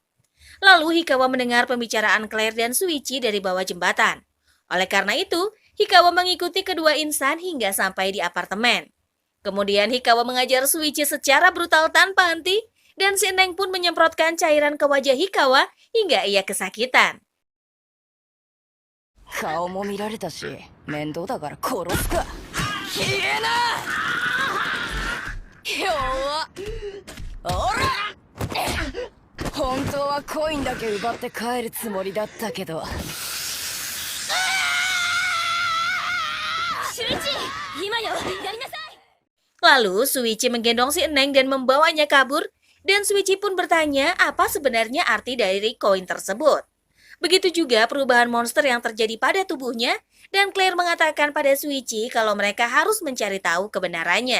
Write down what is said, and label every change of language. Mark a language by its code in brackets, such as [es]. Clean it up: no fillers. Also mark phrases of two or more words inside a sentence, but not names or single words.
[id] Lalu Hikawa mendengar pembicaraan Claire dan Shuichi dari bawah jembatan. Oleh karena itu, Hikawa mengikuti kedua insan hingga sampai di apartemen. Kemudian Hikawa mengajar Shuichi secara brutal tanpa henti dan si Neng pun menyemprotkan cairan ke wajah Hikawa hingga ia kesakitan. [ja] 顔も見られたし面倒だから殺すか消えな弱おら本当はコインだけ奪って帰るつもりだったけど秀一、今よ、やりなさい. [id] Lalu Shuichi menggendong si Neng dan membawanya kabur dan Shuichi pun bertanya apa sebenarnya arti dari koin tersebut. Begitu juga perubahan monster yang terjadi pada tubuhnya, dan Claire mengatakan pada Shuichi kalau mereka harus mencari tahu kebenarannya.